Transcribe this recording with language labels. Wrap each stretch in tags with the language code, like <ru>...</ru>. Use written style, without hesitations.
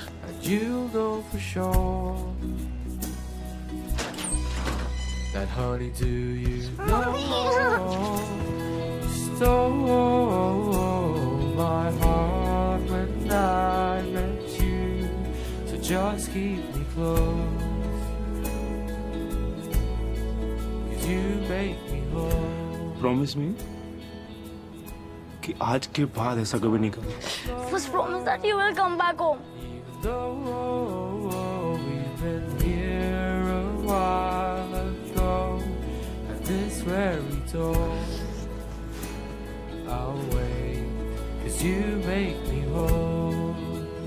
<en>And you know for sure that, honey, do you know you stole my heart when I met you, so just keep me close, 'cause you make me whole. Promise me</en> <hi>कि आज के बाद ऐसा कभी नहीं करूँगा.</hi> <en>First promise that you will come back home. Though we've been here a while ago, at this very door, I'll wait, 'cause you make me whole.</en>